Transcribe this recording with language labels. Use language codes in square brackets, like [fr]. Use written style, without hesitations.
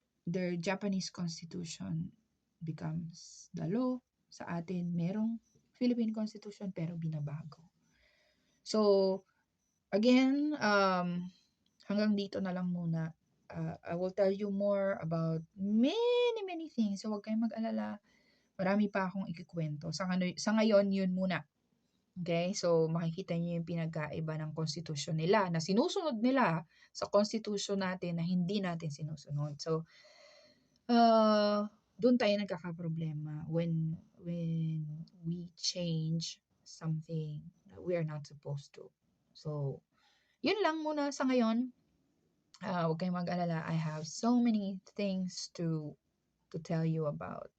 [en] Their Japanese Constitution becomes the law. [tl] Sa atin, merong Philippine Constitution pero binabago. So, again, hanggang dito na lang muna. [en] I will tell you more about many things. [tl] So, huwag kayong mag-alala. Marami pa akong ikikwento. Sa ngayon, yun muna. Okay? So, makikita niyo yung pinagkaiba ng konstitusyon nila na sinusunod nila sa konstitusyon natin na hindi natin sinusunod. So, doon tayo nagkakaproblema [en] when we change something that we are not supposed to. [tl] So, yun lang muna sa ngayon. Huwag kayong mag-alala. [en] I have so many things to tell you about.